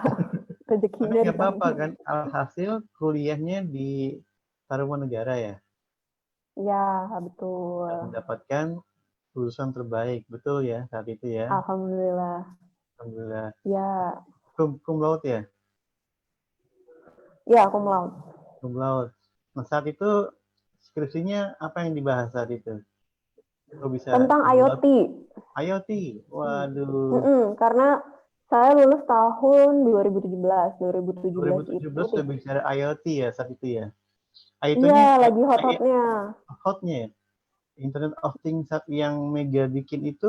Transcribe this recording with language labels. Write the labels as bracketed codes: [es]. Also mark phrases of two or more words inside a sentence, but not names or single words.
[id] Tapi Rezekinya di nggak sana. apa-apa kan, alhasil kuliahnya di Tarumanegara ya, Iya, betul. dan mendapatkan lulusan terbaik, betul ya saat itu ya. Alhamdulillah. Alhamdulillah. Ya, [la] Cum laude ya, ya cum laude. cum laude. [id] Nah saat itu skripsinya apa yang dibahas saat itu? Kok bisa Tentang [la] cum laude? [id] IoT. IoT, waduh. Karena saya lulus tahun 2017. 2017 itu 2017 sudah bicara IoT ya saat itu ya. iya IoT-nya lagi hot-hotnya. hotnya ya. [en] Internet of Things [id] yang Mega bikin itu